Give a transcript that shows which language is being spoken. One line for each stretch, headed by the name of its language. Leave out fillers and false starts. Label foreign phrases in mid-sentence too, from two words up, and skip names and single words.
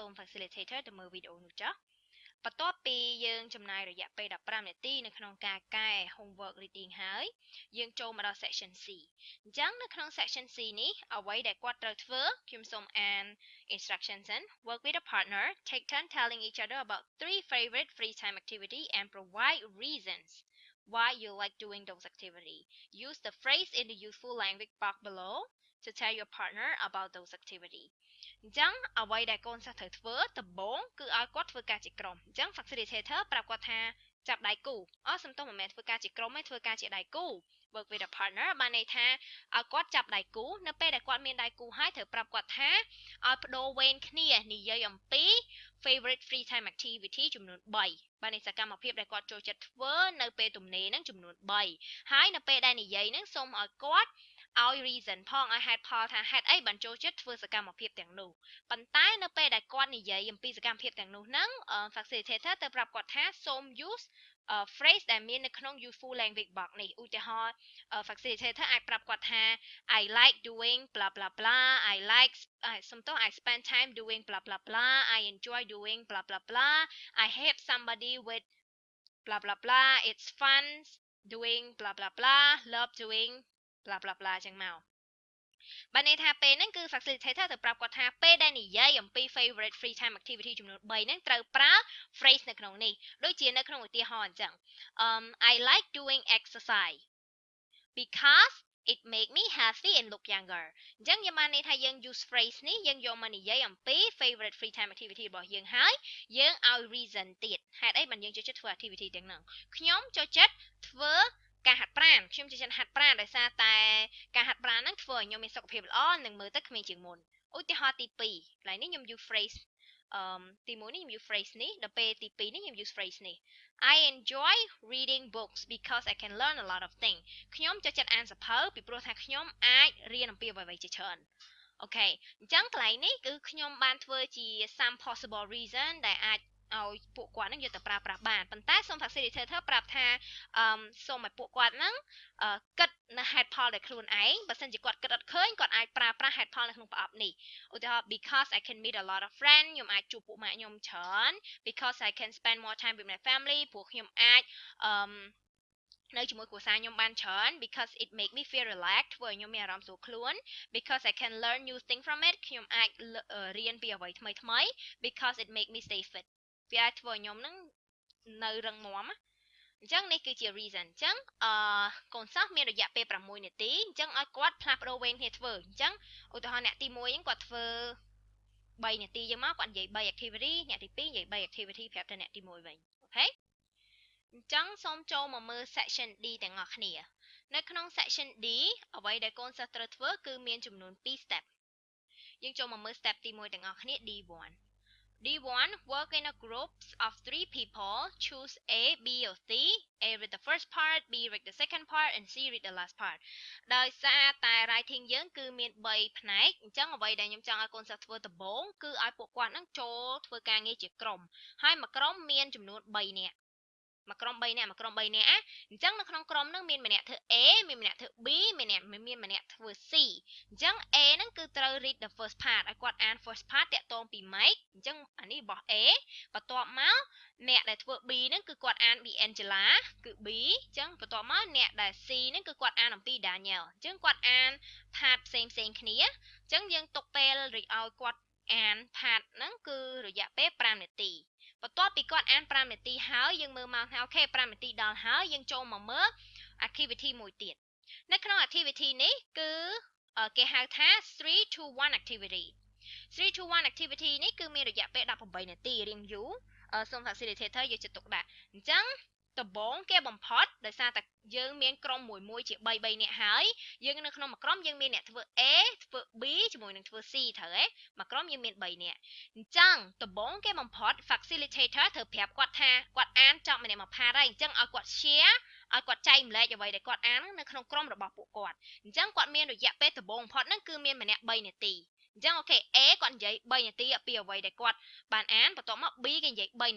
Khmer: ម facilitator ទៅមើលវីដេអូនោះចុះបន្ទាប់ពីយើងចំណាយរយៈពេល15នាទីនៅក្នុងការកែ
English: homework reading
Khmer: ហើយយើងចូលមកដល់
English: section C
Khmer: អញ្ចឹងនៅក្នុង
English: section C
Khmer: នេះអ្វីដែលគាត់ត្រូវធ្វើខ្ញុំសូមអាន
English: instructions work with a partner take turn telling each other about 3 favorite free time activity and provide reasons why you like doing those activity use the phrase in the useful language box below to tell your partner about those activity
Khmer: អញ្ចឹងអ្វីដែលកូនសិស្សត្រូវធ្វើដំបូងគឺឲ្យគាត់ធ្វើការជាក្រុមអញ្ចឹង facilitator ប្រាប់គាត់ថាចាប់ ដៃគូសំទោសមិនមែនធ្វើការជាក្រុមទេធ្វើការជាដៃគូ
English: work with a partner
Khmer: បានន័យថាឲ្យគាត់ចាប់ដៃគូនៅពេលដែលគាត់មានដៃគូហើយត្រូវប្រាប់ គាត់ថាឲ្យបដូរវេនគ្នានិយាយអំពី
English: favorite free time activity
Khmer: ចំនួន3បានន័យសកម្មភាពដែលគាត់ចូលចិត្ត ធ្វើនៅពេលទំនេរហ្នឹងចំនួន3ហើយនៅពេលដែលនិយាយហ្នឹងសូមឲ្យគាត់ឲ្យ reason ផងឲ្យហេតុផលថាហេតុអីបានចូលចិត្តធ្វើសកម្មភាពទាំងនោះប៉ុន្តែនៅពេលដែលគាត់និយាយអំពីសកម្មភាពទាំងនោះហ្នឹង facilitator ទៅប្រាប់គាត់ថាសូម
English: use phrase
Khmer: ដែលមាននៅក្នុង
English: useful language box
Khmer: នេះឧទាហរណ៍ facilitator អាចប្រាប់គាត់ថា
English: I like doing blah blah blah I spend time doing blah blah blah I enjoy doing blah blah blah I help somebody with blah blah blah it's fun doing blah blah
Khmer: blah love doing blah blah blah ចឹងមកបានន័យថាពេលហ្នឹងគឺ facilitator ទៅប្រាប់គាត់ថាពេលដែលនិយាយអំពី
English: favorite free time activity
Khmer: ចំនួន3ហ្នឹងត្រូវប្រើ phrase នៅក្នុងនេះដូចជានៅក្នុងឧទាហរណ៍អញ្ចឹង
English: I like doing exercise because it make me healthy and look younger
Khmer: អញ្ចឹងយើងបានន័យថាយើង
English: use phrase
Khmer: នេះយើងយកមកនិយាយអំពី
English: favorite free time activity
Khmer: របស់យើងហើយយើងឲ្យ reason ទៀតហេតុអីបានយើងចូលចិត្តធ្វើ activity ទាំងហ្នឹងខ្ញុំចូលចិត្តធ្វើការហាត់ប្រាណខ្ញុំចូលចិត្តហាត់ប្រាណដោយសារតែការហាត់ប្រាណហ្នឹងធ្វើឲ្យខ្ញុំមានសុខភាពល្អនិងមើលទៅក្មេងជាងមុនឧទាហរណ៍ទី2កន្លែងនេះខ្ញុំ
English: use phrase
Khmer: ទី1 នេះខ្ញុំ
English: use phrase
Khmer: នេះដល់ពេលទី2នេះខ្ញុំ
English: use phrase
Khmer: នេះ
English: I enjoy reading books because I can learn a lot of things
Khmer: ខ្ញុំចូលចិត្តអានសៀវភៅពីព្រោះថាខ្ញុំអាចរៀនអំពីអ្វីៗជាច្រើនអូខេអញ្ចឹងកន្លែងនេះគឺខ្ញុំបានធ្វើជា some
English: possible reason
Khmer: ដែលអាចឲ្យពួកគាត់នឹងយកទៅប្រើប្រាស់បានប៉ុន្តែសូម facilitator ប្រាប់ថាសូមឲ្យពួកគាត់នឹងគិតនៅហេតុផលដែលខ្លួនឯងបើសិនជាគាត់គិតអត់ឃើញគាត់អាច ប្រើប្រាស់ហេតុផលនៅក្នុងប្រអប់នេះឧទាហរណ៍
English: because I can meet a lot of friends
Khmer: ខ្ញុំអាចជួបពួកម៉ាក់ខ្ញុំច្រើន
English: because I can spend more time with my family
Khmer: ព្រោះខ្ញុំអាចនៅជាមួយគ្រួសារខ្ញុំបានច្រើន
English: because it make me feel relaxed
Khmer: ធ្វើឲ្យខ្ញុំមានអារម្មណ៍ស្រួលខ្លួន
English: because I can learn new thing from it
Khmer: ខ្ញុំអាចរៀនពីអ្វីថ្មី
English: because it make me stay fit
Khmer: វាអាចធ្វើឲ្យខ្ញុំនឹងនៅរឹងមាំអញ្ចឹងនេះគឺជា reason អញ្ចឹងកូនសិស្សមានរយៈពេល6នាទីអញ្ចឹងឲ្យគាត់ផ្លាស់ប្ដូរវេនគ្នាធ្វើអញ្ចឹងឧទាហរណ៍អ្នកទី1ហ្នឹងគាត់ធ្វើ 3នាទីយើងមកគាត់និយាយ3 activity អ្នកទី2និយាយ3 activity ប្រាប់ទៅអ្នកទី1វិញអូខេអញ្ចឹងសូមចូលមកមើល
English: section D
Khmer: ទាំងអស់គ្នានៅក្នុង
English: section D
Khmer: អ្វីដែលកូនសិស្សត្រូវធ្វើគឺមានចំនួន2 step យើងចូលមកមើល step ទី1ទាំងអស់គ្នា D1 D1
English: work in a groups of 3 people choose A B or C A read the first part B read the second part and C read the last part
Khmer: ដោយសារតែ writing យើងគឺមាន3ផ្នែកអញ្ចឹងអ្វីដែលខ្ញុំចង់ឲ្យ
English: កូនសិស្សធ្វើដំបូងគឺឲ្យ
Khmer: ពួកគាត់នឹងចូលធ្វើការងារជាក្រុមហើយមួយក្រុមមានចំនួន3នាក់មួយក្រុម3នាក់អញ្ចឹងនៅក្នុងក្រុមហ្នឹងមានម្នាក់ធ្វើ A មានម្នាក់ធ្វើ B មានម្នាក់ ធ្វើ C អញ្ចឹង A ហ្នឹងគឺត្រូវ
English: read the first part
Khmer: ឲ្យគាត់អាន
English: first part
Khmer: តាក់ទងពី Mike អញ្ចឹងអានេះរបស់ A បន្ទាប់មកអ្នកដែលធ្វើ B ហ្នឹងគឺគាត់អានពី Angela គឺ B អញ្ចឹងបន្ទាប់មកអ្នកដែល C ហ្នឹងគឺគាត់អានអំពី Daniel អញ្ចឹងគាត់អាន part ផ្សេងគ្នាអញ្ចឹងយើងទុកពេលឲ្យគាត់អាន part ហ្នឹងគឺរយៈពេល5នាទីបន្ទាប់ពីគាត់អាន5នាទីហើយយើងមើលមកថាអូខេ5នាទីដល់ហើយយើងចូលមកមើល activity មួយទៀតនៅក្នុង activity នេះគឺគេហៅថា
English: 3 to 1 activity 3 to 1 activity
Khmer: នេះគឺមានរយៈពេល18នាទីរៀងយូរសូម facilitator យកចិត្តទុកដាក់អញ្ចឹងដំបូងគេបំផុតដោយសារតែយើងមាន ក្រុមមួយជា3នាក់ហើយយើងនៅក្នុងមួយក្រុមយើងមានអ្នកធ្វើ A ធ្វើ B ជាមួយនឹងធ្វើ C ត្រូវហ៎មួយក្រុមយើងមាន3នាក់អញ្ចឹងដំបូងគេបំផុត facilitator ត្រូវប្រាប់គាត់ថាគាត់អានចប់ម្នាក់មួយ part ហើយអញ្ចឹងឲ្យគាត់ share ឲ្យគាត់ចែកម្លែកអ្វីដែលគាត់អាននៅក្នុងក្រុមរបស់ពួកគាត់អញ្ចឹងគាត់មានរយៈពេលដំបូងបំផុតហ្នឹងគឺមានម្នាក់3នាទីអញ្ចឹងអូខេ A គាត់និយាយ3នាទីពីអ្វីដែលគាត់បានអានបន្ទាប់មក B គេនិយាយ3នា